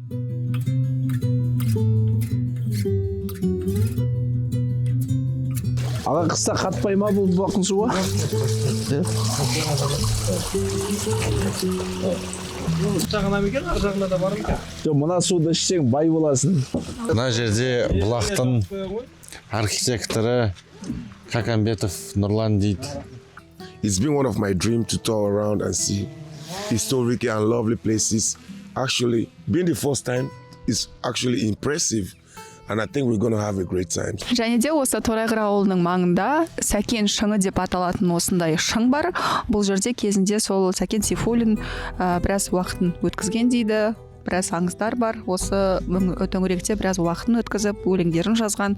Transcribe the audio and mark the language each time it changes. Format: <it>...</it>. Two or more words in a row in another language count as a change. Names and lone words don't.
<kk>Аға қыста қатпай ма бұл бақыл суға? Жағына мекен, ар жағына да бар екен. Жоқ, мына суды ішсең бай боласың. Мына жерде бұлақтың архитекторы Какамбетов Нұрлан дейді.</kk> <en>It's been one of my dreams to tour around and see historic and lovely places. Actually, being the first time is actually impressive. And I think we're going to have a great time.</en> <kk>Және де осы Торайғыр ауылының маңында Сәкен шыңы деп аталатын осындай шың бар. Бұл жерде кезінде сол Сәкен Сейфуллин біраз уақытын өткізген дейді. Біраз аңыздар бар. Осы төңіректе біраз уақытын өткізіп, өлеңдерін жазған.</kk>